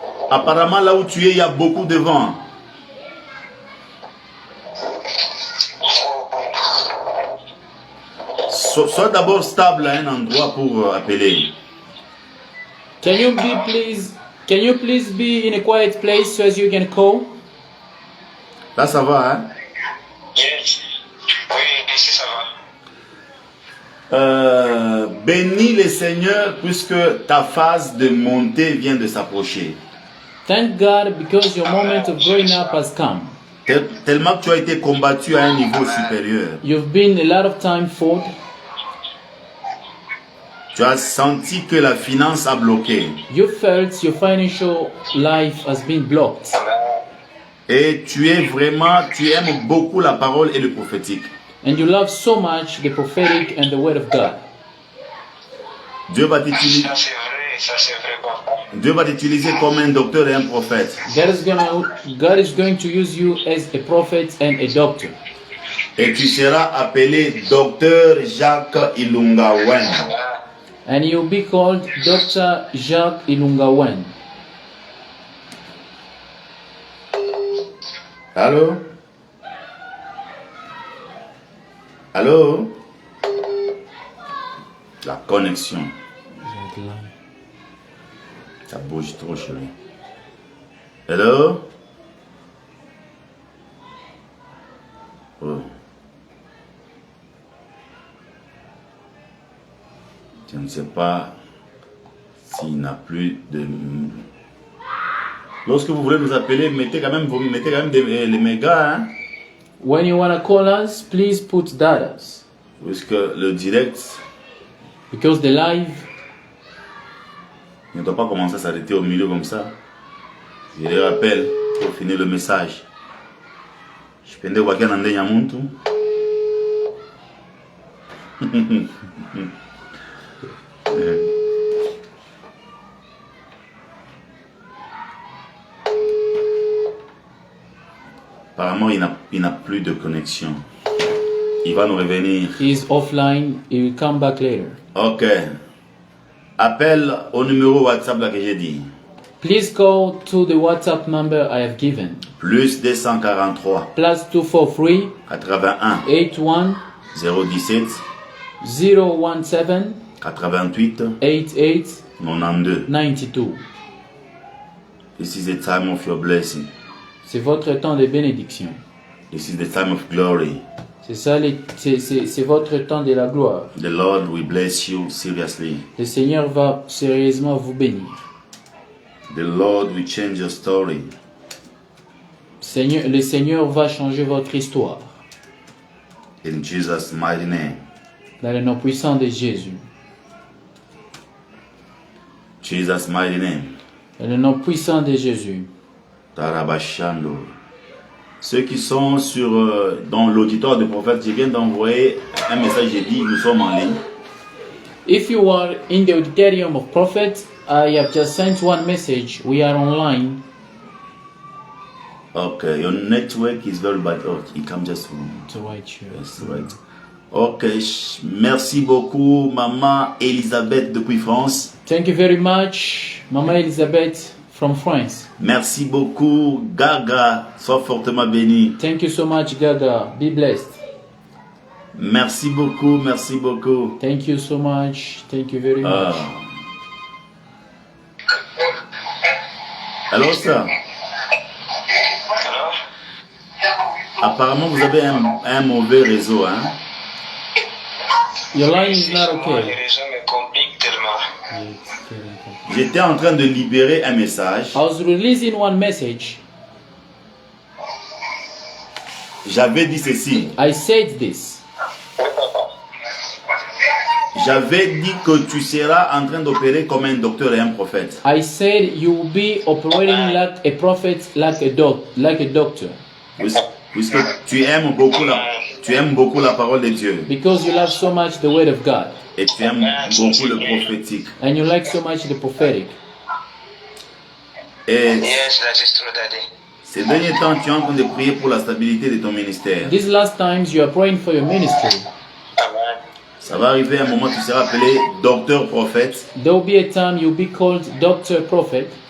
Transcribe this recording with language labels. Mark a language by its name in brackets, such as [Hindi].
[French] Apparemment, là où tu es, il y a beaucoup de vent. Sois d'abord stable à un endroit pour appeler. [English] Can you please be in a quiet place so as you can call? [French] Là, ça va, hein? Yes. Oui, ici ça va. Bénis le Seigneur puisque ta phase de montée vient de s'approcher. [English] Thank God because your moment of growing up has come. [French] Tellement que tu as été combattu à un niveau supérieur. [English] You've been a lot of time fought. [French] Tu as senti que la finance a bloqué. [English] You felt your financial life has been blocked. [French] Et tu aimes beaucoup la parole et le prophétique. [English] And you love so much the prophetic and the word of God. [French] Dieu va t'utiliser. Ça c'est vrai, papa. Dieu va t'utiliser comme un docteur et un prophète. [English] God is going to use you as a prophet and a doctor. [French] Et tu seras appelé docteur Jacques Ilungawen. [English] And you'll be called Dr. Jacques Ilungawen. [French] Allô? Allô? La connexion. Ça bouge trop, chérie. Hello? Oh. Je ne sais pas s'il n'a plus de... Lorsque vous voulez nous appeler, vous mettez quand même les mégas, hein? [English] When you want to call us, please put datas. [French] Puisque le direct [English] Because the live [French] ne doit pas commencer à s'arrêter au milieu comme ça. Je les rappelle pour finir le message. Je pende wakia na ndenya muntu. Apparemment, il n'a plus de connexion. Il va nous revenir. [English] he is offline. He will come back later. Ok. [French] Appelle au numéro WhatsApp là que j'ai dit. [English] Please call to the WhatsApp number I have given. [French] Plus 243 [English] Plus 243 [French] 81 [English] 81 [French] 017 [English] 017 [French] 88 [English] 88 [French] 92. [English] 92. This is the time of your blessing. [French] C'est votre temps de bénédiction. [English] This is the time of glory. [French] C'est ça, c'est votre temps de la gloire. [English] The Lord will bless you seriously. [French] Le Seigneur va sérieusement vous bénir. [English] The Lord will change your story. [French] Le Seigneur va changer votre histoire. [English] In Jesus' mighty name. [French] Dans le nom puissant de Jésus. [English] Jesus' mighty name. [French] Dans le nom puissant de Jésus. Tarabashando. Ceux qui sont dans l'auditoire du prophète, je viens d'envoyer un message, j'ai dit, nous sommes en ligne. [English] If you are in the auditorium of prophet, I have just sent one message. We are online. Okay, your network is very bad. Oh, it comes just from... To write you. That's right. [French] Ok, merci beaucoup, Maman Elisabeth depuis France. [English] Thank you very much, Mama Elizabeth from France. [French] Merci beaucoup, Gaga, sois fortement béni. [English] Thank you so much, Gaga. Be blessed. [French] Merci beaucoup, merci beaucoup. [English] Thank you so much. Thank you very much. [French] Alors ça, Alors, apparemment vous avez un mauvais réseau, hein? [English] Your line is not [French] les [English] okay. [French] réseaux me compliquent tellement. J'étais en train de libérer un message. [English] I was releasing one message. [French] J'avais dit ceci. [English] I said this. [French] J'avais dit que tu seras en train d'opérer comme un docteur et un prophète. [English] I said you will be operating like a prophet, like a doctor. [French] Puisque tu aimes beaucoup tu aimes beaucoup la parole de Dieu. [English] because you love so much the word of God [French] Et tu aimes beaucoup le prophétique. [English] and you like so much the prophetic. [French] Et [English] Yes, that is true, Daddy. [French] ces derniers temps, tu es en train de prier pour la stabilité de ton ministère. [English] These last times you are praying for your ministry. Amen. [French] Ça va arriver un moment, tu seras appelé docteur prophète. [English] There will be a time you'll be called Doctor Prophet.